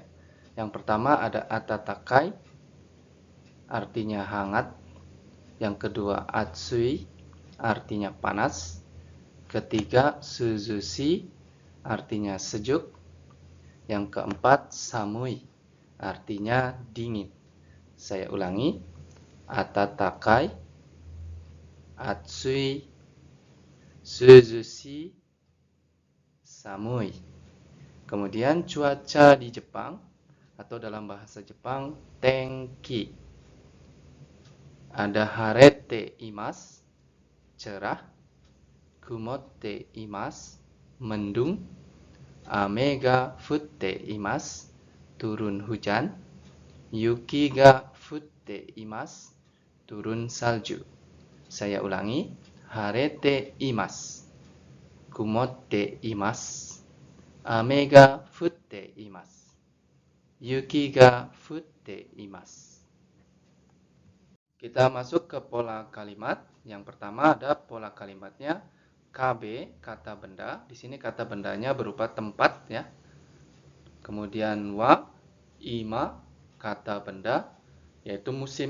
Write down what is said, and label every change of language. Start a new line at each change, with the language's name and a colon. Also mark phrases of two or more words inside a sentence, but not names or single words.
Indonesian: Yang pertama ada atatakai, artinya hangat. Yang kedua atsui, artinya panas. Ketiga suzushi, artinya sejuk. Yang keempat samui, artinya dingin. Saya ulangi,
Japanese: 暖かい、暑い、涼しい、寒い.
Indonesian: Kemudian cuaca di Jepang atau dalam bahasa Jepang tenki.
Japanese: Ada 晴れています, cerah, 曇っています, mendung, 雨が降っています,
Indonesian: turun hujan,
Japanese: 雪が降っています,
Indonesian: turun salju. Saya ulangi,
Japanese: 晴れています、曇っています, 雨が降っています. 雪が降っています.
Indonesian: Kita masuk ke pola kalimat. Yang pertama ada pola kalimatnya KB, kata benda. Di sini kata bendanya berupa tempat ya. Kemudian
Japanese: は、今,
Indonesian: kata benda, yaitu musim.